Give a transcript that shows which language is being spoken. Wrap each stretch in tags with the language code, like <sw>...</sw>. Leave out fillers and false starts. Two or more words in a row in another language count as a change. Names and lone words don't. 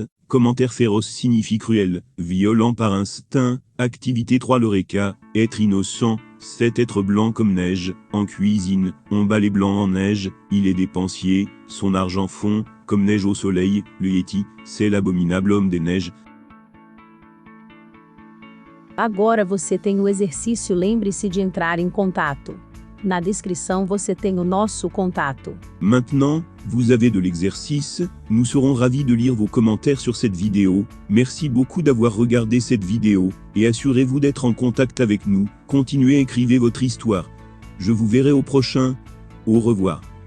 <fr>Commentaire féroce signifie cruel, violent par instinct. Activité 3. L'Eureka, être innocent, c'est être blanc comme neige. En cuisine, on bat les blancs en neige, il est dépensier, son argent fond, comme neige au soleil. Le Yeti, c'est l'abominable homme des neiges.</fr> <pt>Agora você tem o exercício, lembre-se de entrar em contato. Na descrição você tem o nosso contato.</pt> <fr>Maintenant, vous avez de l'exercice, nous serons ravis de lire vos commentaires sur cette vidéo. Merci beaucoup d'avoir regardé cette vidéo, et assurez-vous d'être en contact avec nous, continuez à écrire votre histoire. Je vous verrai au prochain. Au revoir.</fr>